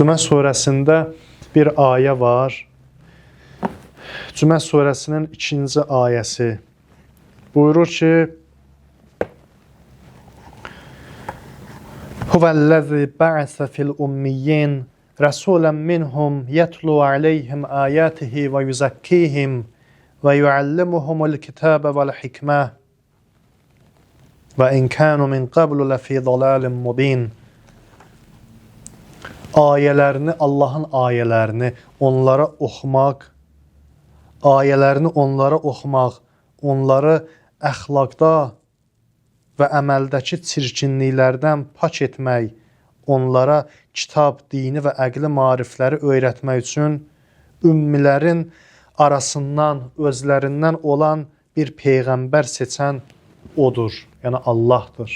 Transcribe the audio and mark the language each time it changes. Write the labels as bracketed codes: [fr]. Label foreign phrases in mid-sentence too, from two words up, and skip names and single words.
[az] Cümə surəsində bir ayə var. Cümə surəsinin 2-ci ayəsi buyurur ki: [ar] هو الذي بعث في الأميين رسولا منهم يتلو عليهم آياته ويزكيهم ويعلمهم الكتاب والحكمة وإن كانوا من قبل لفي ضلال مبين. [az] Ayələrini, Allahın ayələrini onlara oxumaq, onları əxlaqda və əməldəki çirkinliklərdən pak etmək, onlara kitab, dini və əqli marifləri öyrətmək üçün ümmilərin arasından, özlərindən olan bir peyğəmbər seçən odur, yəni Allahdır.